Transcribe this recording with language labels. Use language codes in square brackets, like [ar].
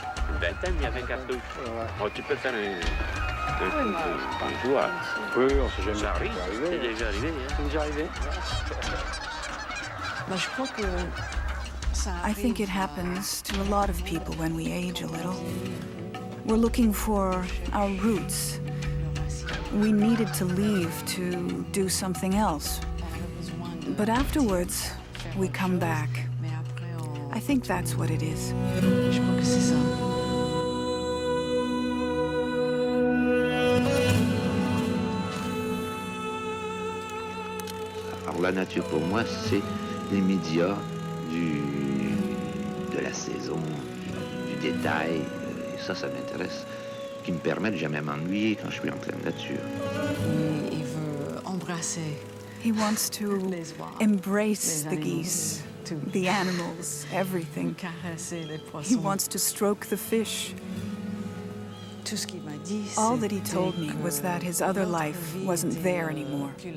[fr] Une vingtaine, mais avec un peu. Oh, tu peux faire un joueur. Oui, on sait jamais. Ça arrive, c'est déjà arrivé. C'est déjà arrivé. [en] I think it happens to a lot of people when we age a little. We're looking for our roots. We needed to leave to do something else. But afterwards, we come back. I think that's what it is. [fr] Je crois que c'est ça. Alors la nature pour moi, c'est les médias de la saison, du détail, et ça m'intéresse, qui me permet de jamais m'ennuyer quand je suis en pleine nature. Il veut embrasser. [en] He wants to embrace the geese, the animals, everything. He wants to stroke the fish. All that he told me was that his other life wasn't there anymore.